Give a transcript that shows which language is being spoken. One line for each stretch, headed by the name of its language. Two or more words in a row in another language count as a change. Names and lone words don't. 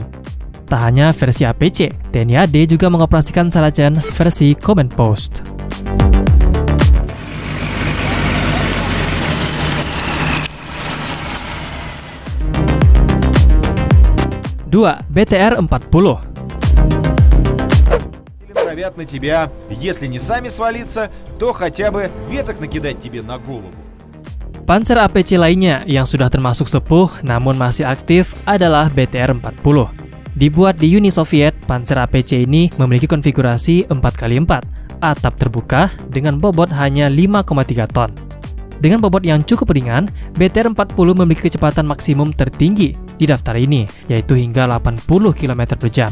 Indonesian: Tak hanya versi APC, TNI AD juga mengoperasikan Saracen versi
English: Command Post.
Indonesian: Dua, BTR-40.
Russian: Норовят на тебя, если не сами свалиться, то хотя бы веток накидать тебе на голову.
Indonesian: Panzer APC lainnya yang sudah termasuk sepuh namun masih aktif adalah BTR-40. Dibuat di Uni Soviet, Panzer APC ini memiliki konfigurasi 4x4, atap terbuka dengan bobot hanya 5,3 ton. Dengan bobot yang cukup ringan, BTR-40 memiliki kecepatan maksimum tertinggi di daftar ini, yaitu hingga 80 km per jam.